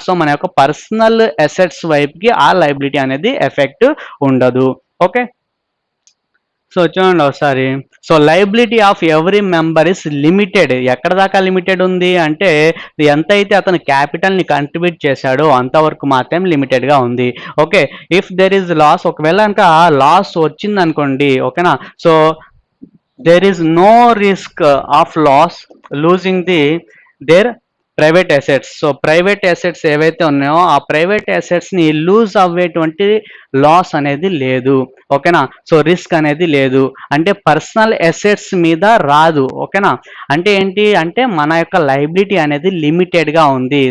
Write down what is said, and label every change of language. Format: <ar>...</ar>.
<te>So మన యొక్క personal assets వైపుకి ఆ లైబిలిటీ అనేది ఎఫెక్ట్ ఉండదు. ఓకే. సో చూడండి ఒకసారి.</te> <en>So liability of every member is limited.</en> <te>ఎక్కడ దాకా లిమిటెడ్ ఉంది అంటే ఎంతైతే అతను క్యాపిటల్ని కంట్రిబ్యూట్ చేశాడో అంతవరకు మాత్రమే లిమిటెడ్గా ఉంది. Okay.</te> <en>if there is loss,</en> <te>ఒకవేళ కనుక లాస్ వచ్చింది అనుకోండి, ఓకేనా.</te> <en>So there is no risk of loss losing the their private assets.</en> <te>So private assets ఏవైతే ఉన్నాయో ఆ ప్రైవేట్ అసెట్స్ని లూజ్ అవ్వేటువంటి లాస్ అనేది లేదు. ఓకేనా. సో రిస్క్ అనేది లేదు. అంటే పర్సనల్ అసెట్స్ మీద రాదు. ఓకేనా. అంటే ఏంటి అంటే మన యొక్క లైబిలిటీ అనేది లిమిటెడ్గా ఉంది.</te>